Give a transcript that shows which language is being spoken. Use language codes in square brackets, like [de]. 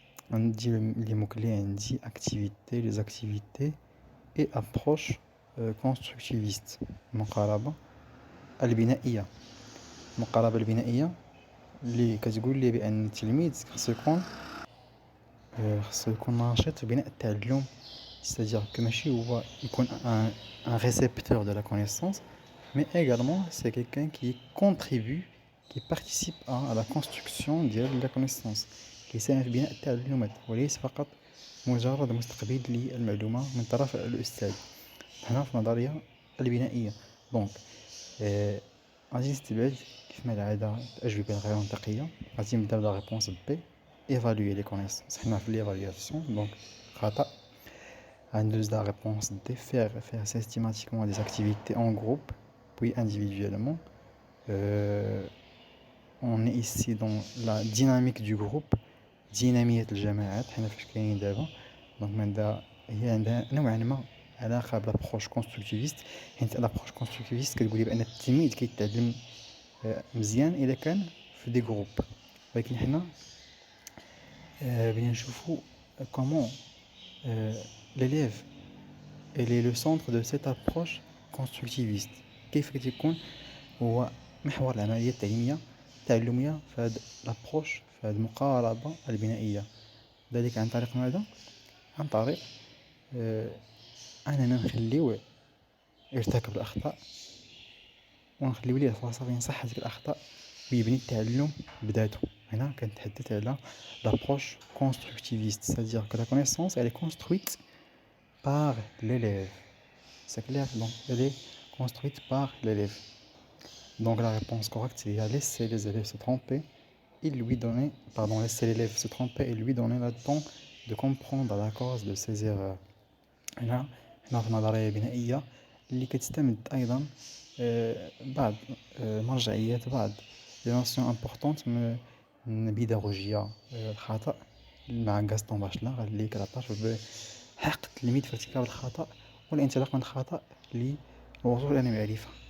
[ar] عندي لي موكلي عندي activité, [fr] les activités et approche constructiviste. [ar] المقاربة البنائية. المقاربة البنائية اللي كتقول لي بأن التلميذ خصو يكون ناشط في بناء التعلم. [fr] C'est-à-dire que ماشي هو يكون un récepteur de la connaissance, mais également c'est quelqu'un qui contribue, qui participe à la construction de la connaissance, [ar] كيساهم في بناء التعلمات وليس فقط مجرد مستقبل للمعلومة من طرف الأستاذ. هنا في النظرية البنائية. دونك غادي نستبعد كيف ما العادة الأجوبة غير منطقية. غادي نبدا بلا ريبونس بي évaluer les connaissances. حنا في l'évaluation donc خطأ. [fr] La réponse D. Faire systématiquement des activités en groupe puis individuellement. On est ici dans la dynamique du groupe, [ar] دينامية الجماعات حنا فاش كاينين دابا. دونك هذا هي عندها نوعا ما علاقة بلابروش كونستركتيفيست، حيت لابروش كونستركتيفيست كتقول بأن التلميذ كيتعلم مزيان إذا كان في دي جروب، ولكن حنا بغينا نشوفو كومون [fr] l'élève elle est le centre de cette approche constructiviste. [ar] كيف كتكون هو محور العملية التعلمية في هذه الابروش، في هذه المقاربة البنائية. ذلك عن طريق ماذا؟ عن طريق أننا نخليوه يرتكب الأخطاء ونخليو ليه الفرصة فين يصحح هذيك الأخطاء ويبني التعلم بذاته. [fr] هنا كنتحدث على l'approche constructiviste, c'est-à-dire que la connaissance elle est construite par l'élève. C'est clair? Donc elle est construite par l'élève. Donc la réponse correcte c'est laisser les élèves se tromper et laisser l'élève se tromper et lui donner le temps de comprendre la cause de ses erreurs. [ar] هنا في النظرية البنائية اللي كتستمد أيضا بعض مرجعيات بعض les notions importantes من البيداغوجية الخطأ مع غاستون باشلان قال لك لا تاش بحق التلميذ في ارتكاب الخطأ والانطلاق من الخطأ للوصول إلى المعرفة.